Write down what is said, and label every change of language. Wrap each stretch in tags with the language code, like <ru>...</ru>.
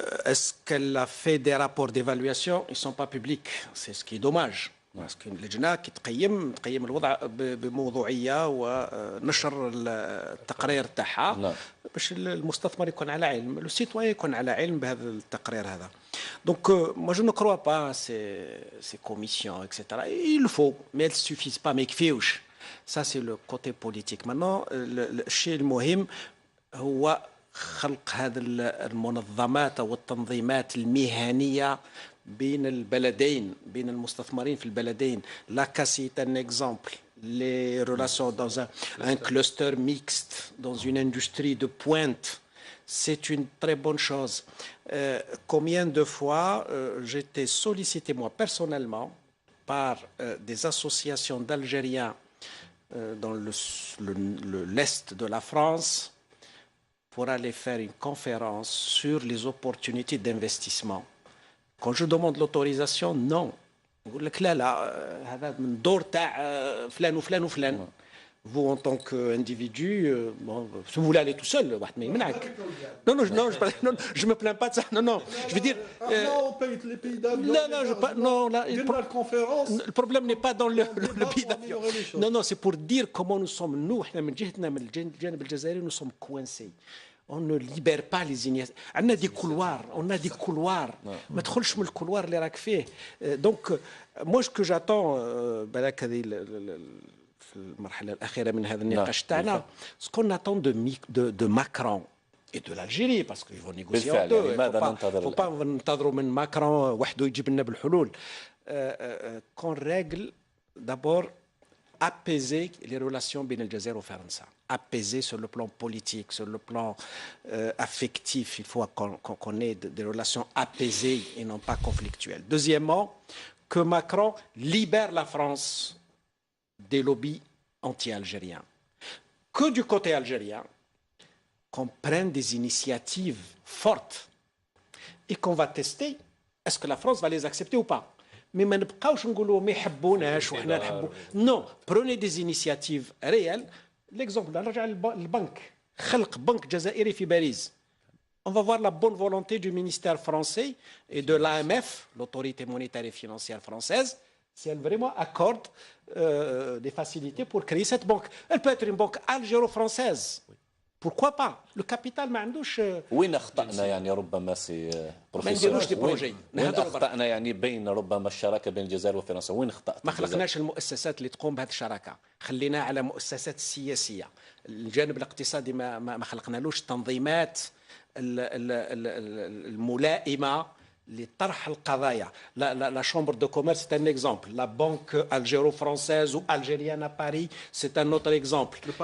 <fr>Est-ce qu'elle a fait des rapports d'évaluation? Ils ne sont pas publics, c'est ce qui est dommage. parce que</fr> <ar>اللجنة تقيم الوضع بموضوعية ونشر التقرير تاعها باش المستثمر يكون على علم، لو سيتوان يكون على علم بهذا التقرير هذا.</ar> <fr>Donc moi je ne crois pas à ces commissions etc. Il le faut mais elles ne suffisent pas</fr> <ar>ما يكفيوش.</ar> <fr>Ça c'est le côté politique.</fr> <ar>Maintenant الشيء المهم هو خلق هذه المنظمات أو التنظيمات المهنية بين البلدين، بين المستثمرين في البلدين.</ar> <fr>La CACI est un exemple. Les relations dans un cluster mixte, dans une industrie de pointe, c'est une très bonne chose. Combien de fois j'ai été sollicité, moi, personnellement, par des associations d'Algériens dans l'Est de la France pour aller faire une conférence sur les opportunités d'investissement. Quand je demande l'autorisation, non.</fr> <ar>يقول لك لا هذا من دور تاع فلان وفلان وفلان.</ar> <fr>Vous en tant qu'individu, bon, si vous voulez aller tout seul,</fr> <ar>واحد ما يمنعك.</ar> <fr>Non, je me plains pas de ça. Non, je veux dire. On paye les pays d'avion. Non, le problème n'est pas dans le billet d'avion. Non, c'est pour dire comment nous sommes, nous,</fr> <ar>من جهتنا من الجانب الجزائري,</ar> <fr>nous sommes coincés. On ne libère pas les initiatives. On a des couloirs.</fr> <ar>ما تدخلش من الكولوار اللي راك فيه.</ar> <fr>Donc, moi, ce que j'attends,</fr> <ar>بالك هذه في المرحلة الأخيرة من هذا النقاش تاعنا,</ar> <fr>ce qu'on attend de Macron et de l'Algérie, parce qu'ils vont négocier entre eux. Il ne faut pas</fr> <ar>ننتظروا من Macron وحده يجيب لنا بالحلول.</ar> <fr>Qu'on règle d'abord apaiser les relations</fr> <ar>بين الجزائر وفرنسا.</ar> <fr>Apaiser sur le plan politique, sur le plan affectif. Il faut qu'on ait des relations apaisées et non pas conflictuelles. Deuxièmement, que Macron libère la France des lobbies anti-algériens. Que du côté algérien, qu'on prenne des initiatives fortes et qu'on va tester est-ce que la France va les accepter ou pas.</fr> <ar>Mais ما نبقاوش نقولوا ما يحبوناش وحنا نحبوا.</ar> <fr>Non, prenez des initiatives réelles.</fr> <ar>L'exemple, نرجع للبنك. خلق بنك جزائري في باريس.</ar> <fr>On va voir la bonne volonté du ministère français et de l'AMF, l'autorité monétaire et financière française, si elle vraiment accorde des facilités pour créer cette banque. Elle peut être une banque algéro-française. Pourquoi pas?</fr> <ar>Le capital ما عندوش. وين اخطأنا يعني ربما سي ما نديروش دي بروجي. وين اخطأنا يعني بين ربما الشراكه بين الجزائر وفرنسا وين اخطأت؟ ما خلقناش المؤسسات اللي تقوم بهذه الشراكه، خلينا على مؤسسات السياسيه. الجانب الاقتصادي ما خلقنالوش تنظيمات الملائمه لطرح القضايا.</ar> <fr>La chambre de commerce c'est un exemple. La banque algéro-française ou algérienne à Paris c'est un autre exemple.</fr>